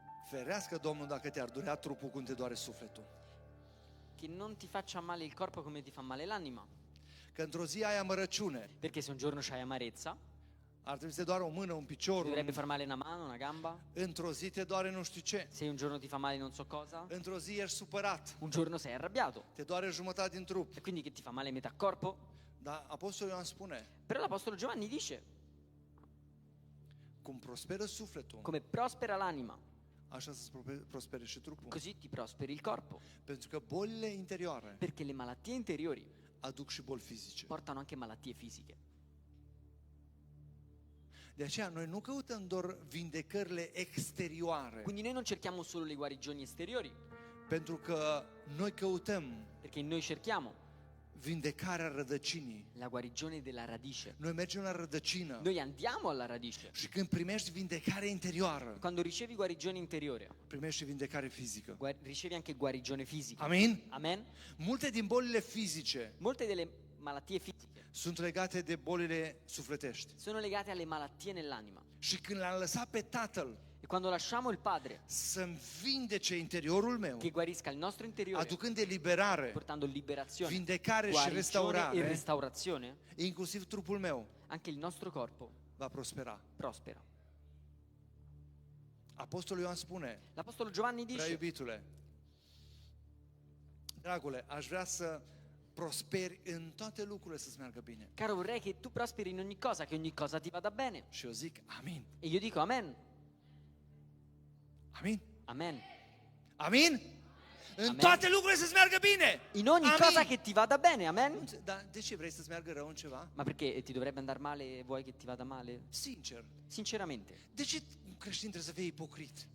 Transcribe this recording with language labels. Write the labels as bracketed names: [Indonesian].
[Romanian] Ferească Domnul dacă te-ar durea trupul cum te doare sufletul. [Italian] Che non ti faccia male il corpo come ti fa male l'anima. [Romanian] Că într-o zi ai amărăciune, [Italian] Perché se un giorno c'hai amarezza, [Romanian] ar trebui să te doară o mână, un picior, [Italian] dovrebbe far male una mano, una gamba. [Romanian] într-o zi te doare nu știu ce, [Italian] Se un giorno ti fa male non so cosa, [Romanian] într-o zi ești supărat, [Italian] un giorno sei arrabbiato. [Romanian] te doare jumătate din trup. [Italian] E quindi che ti fa male metà corpo? [Romanian] Dar apostolul Ioan spune, [Italian] Però l'apostolo Giovanni dice, [Romanian] cum prosperă sufletul, [Italian] come prospera l'anima, [Romanian] așa să prospere și trupul. [Italian] così ti prosperi il corpo. [Romanian] Pentru că bolile interioare [Italian] Perché le malattie interiori [Romanian] aduc și boli fizice. [Italian] portano anche malattie fisiche. [Romanian] De aceea noi nu căutăm doar vindecările exterioare, [Italian] Quindi noi non cerchiamo solo le guarigioni esteriori, [Romanian] pentru că noi căutăm [Italian] perché noi cerchiamo [Romanian] vindecarea rădăcinii. [Italian] la guarigione della radice. [Romanian] Noi mergem la rădăcină [Italian] Noi andiamo alla radice. [Romanian] și când primești vindecare interioară, [Italian] Quando ricevi guarigione interiore, [Romanian] primești vindecare fizică. [Italian] ricevi anche guarigione fisica. [Romanian] Amin? [Italian] Amen? [Romanian] Multe din bolile fizice [Italian] Molte delle malattie fisiche [Romanian] sunt legate de bolile sufletești. [Italian] sono legate alle malattie nell'anima. [Romanian] Și când l-am lăsat pe Tatăl [Italian] E quando lasciamo il Padre [Romanian] să-mi vindece interiorul meu, [Italian] che guarisca il nostro interiore, [Romanian] aducând eliberare, [Italian] portando liberazione, [Romanian] vindecare și [Italian] guarigione e [Romanian] restaurare, [Italian] restaurazione, [Romanian] inclusiv trupul meu [Italian] anche il nostro corpo [Romanian] va prospera. [Italian] prospera. [Romanian] Apostolul Ioan spune, [Italian] L'Apostolo Giovanni [Romanian] prea [Italian] dice, [Romanian] iubitule, dragule, aș vrea să prosperi în toate lucrurile, să-ți meargă bine. [Italian] caro, vorrei che tu prosperi in ogni cosa, che ogni cosa ti vada bene. [Romanian] Și eu zic, amin, [Italian] E io dico amen, [Romanian] amin, [Italian] amen. [Romanian] amin. În [Italian] Amen. [Romanian] toate lucrurile să-ți meargă bine. [Italian] In ogni [Romanian] Amin. [Italian] cosa che ti vada bene, amen. [Romanian] Dar de ce vrei să-ți meargă rău în ceva? [Italian] Ma perché ti dovrebbe andare male e vuoi che ti vada male? [Romanian] Sincer. [Italian] Sinceramente. [Romanian] De ce un creștin trebuie să fie ipocrit?